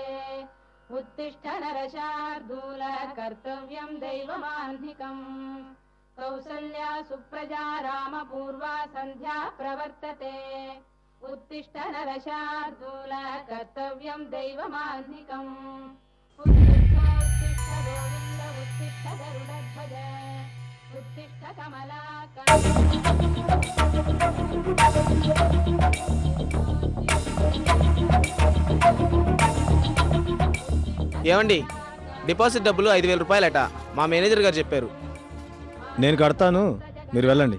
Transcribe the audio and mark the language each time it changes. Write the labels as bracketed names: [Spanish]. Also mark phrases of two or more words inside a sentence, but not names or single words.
[Sanskrit] उत्तिष्ठ नरशार्दूल कर्तव्यं दैवमाह्निकम् कौसल्या सुप्रजा रामपूर्वा संध्या प्रवर्तते उत्तिष्ठ नरशार्दूल कर्तव्यं दैवमाह्निकम् उत्तिष्ठ गोविन्द उत्तिष्ठ गरुडध्वज उत्तिष्ठ [Telugu] ఏమండి, డిపాజిట్ డబ్బులు 5,000 రూపాయలట. మా మేనేజర్ గారు చెప్పారు. నేను కడతాను, మీరు వెళ్ళండి.